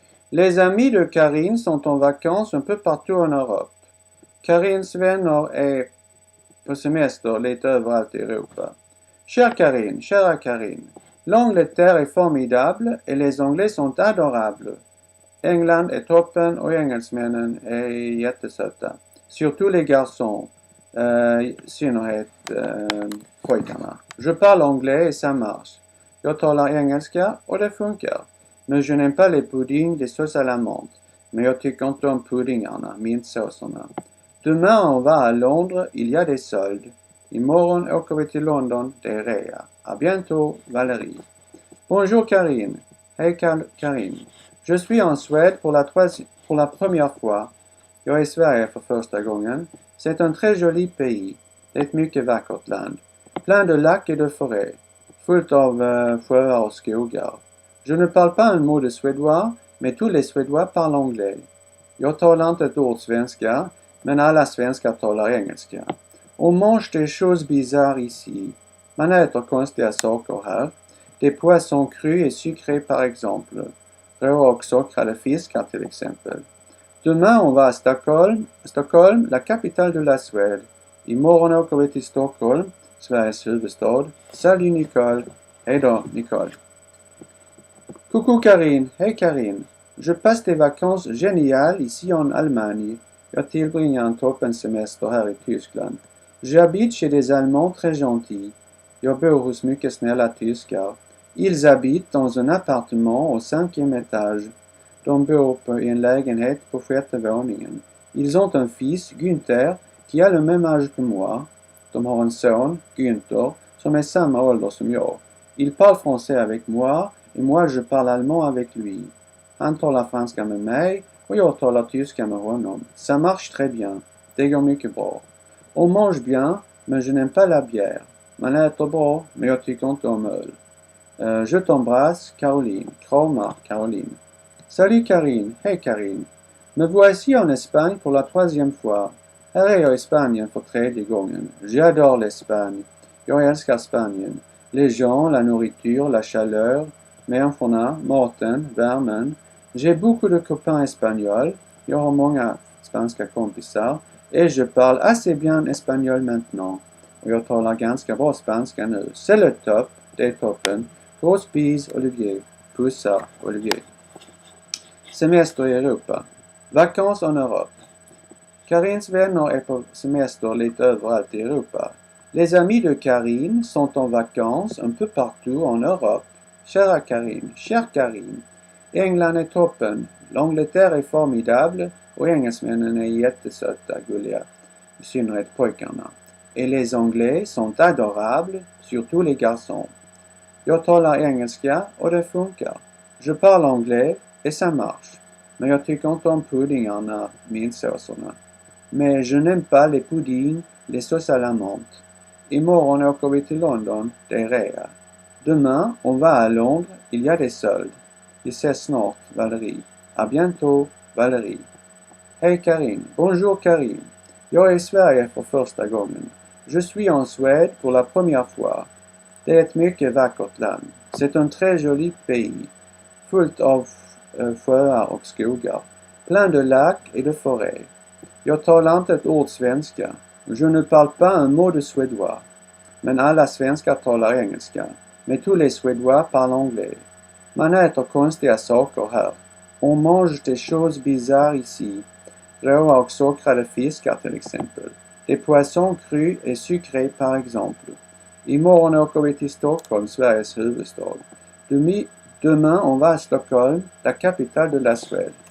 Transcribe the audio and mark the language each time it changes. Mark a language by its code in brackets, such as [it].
[fr] Les amis de Karine sont en vacances un peu partout en Europe. [sv] Karins vänner är på semester lite överallt i Europa. [fr] Chère Karine, chère Karine, l'Angleterre est formidable et les Anglais sont adorables. [sv] England är toppen och engelsmännen är jättesöta. [fr] Surtout les garçons, [sv] i synnerhet pojkarna. [fr] Je parle anglais et ça marche. [sv] Jag talar engelska och det funkar. [fr] Mais je n'aime pas les puddings des sauces à la menthe. [sv] Men jag tycker inte om puddingarna, mintsåserna. [fr] Demain on va à Londres, il y a des soldes. [sv] Imorgon åker vi till London, det är rea. [fr] À bientôt, Valérie. Bonjour Karine. [sv] Hej [fr] Karine. Je suis en Suède pour la première fois. [sv] Jag är i Sverige för första gången. [fr] C'est un très joli pays. [sv] Det är ett mycket vackert land. [fr] Plein de lacs et de forêts. [sv] Fullt av sjöar och skogar. [fr] Je ne parle pas un mot de suédois, mais tous les suédois parlent anglais. [sv] Jag talar inte ett ord svenska, men alla svenskar talar engelska. [fr] On mange des choses bizarres ici. [sv] Man äter konstiga saker här. [fr] Des poissons crus et sucrés par exemple. [sv] Råa och sockrade fiskar till exempel. [fr] Demain on va à Stockholm, la capitale de la Suède. [sv] Imorgon åker vi till Stockholm, Sveriges huvudstad. [fr] Salut Nicole. [sv] Hej då [fr] Nicole. Coucou Karine. [sv] Hej [fr] Karine. Je passe des vacances géniales ici en Allemagne. [sv] Jag tillbringar en toppensemester här i Tyskland. [fr] J'habite chez des Allemands très gentils. [sv] Jag bor hos mycket snälla tyskar. [fr] Ils habitent dans un appartement au 5e étage. [sv] De bor i en lägenhet på 6:e våningen. [fr] Ils ont un fils, Günther, qui a le même âge que moi. [sv] De har en son, Günther, som är samma ålder som jag. [fr] Il parle français avec moi et moi je parle allemand avec lui. [sv] Han talar franska med mig och jag talar tyska med honom. [fr] Ça marche très bien. [sv] Det går mycket bra. [fr] On mange bien, mais je n'aime pas la bière. [sv] Man äter bra, men jag tycker inte om öl. [fr] Je t'embrasse, Caroline. [sv] Kramar, [fr] Caroline. Salut Karine. [sv] Hej [fr] Karine. Me voici en Espagne pour la 3e fois. [sv] Här är jag i Spanien för 3:e gången. [fr] J'adore l'Espagne. [sv] Jag älskar Spanien. [fr] Les gens, la nourriture, la chaleur, [sv] människorna, maten, värmen. [fr] J'ai beaucoup de copains espagnols. [sv] Jag har många spanska kompisar. [fr] Et je parle assez bien espagnol maintenant. [sv] Och jag talar ganska bra spanska nu. [fr] C'est le top. [sv] Det är toppen. Grosse bise, Olivier. Pussar, Olivier. Semester i Europa. [fr] Vacances en Europe. [sv] Karins vänner är på semester lite överallt i Europa. [fr] Les amis de Karine sont en vacances un peu partout en Europe. Chère Karine, chère Karine. [sv] England är toppen. [fr] L'Angleterre est formidable. [sv] Och engelsmännen är jättesöta, gulliga. I synnerhet pojkarna. [fr] Et les Anglais sont adorables, surtout les garçons. [sv] Jag talar engelska och det funkar. [fr] Je parle anglais et ça marche. [sv] Men jag tycker inte om puddingarna, mintsåserna. [fr] Mais je n'aime pas les puddings, les sauces à la menthe. [sv] Imorgon åker vi till London, det är rea. [fr] Demain, on va à Londres, il y a des soldes. [sv] Vi ses snart, Valérie. [fr] À bientôt, [sv] Valérie. Hej Karine. [fr] Bonjour [sv] Karine. Jag är i Sverige för första gången. [fr] Je suis en Suède pour la première fois. [sv] Det är ett mycket vackert land. [fr] C'est un très joli pays. [sv] Fullt av sjöar och skogar. [fr] Plein de lacs et de forêts. [sv] Jag talar inte ett ord svenska. [fr] Je ne parle pas un mot de suédois. [sv] Men alla svenskar talar engelska. [fr] Mais tous les suédois parlent anglais. [sv] Man äter konstiga saker här. [fr] On mange des choses bizarres ici. [sv] Råa och sockrade fiskar till exempel. [fr] Des poissons crus et sucrés par exemple. [sv] Imorgon åker vi till Stockholm, Sveriges huvudstad. [fr] Demain on va à Stockholm, la capitale de la Suède.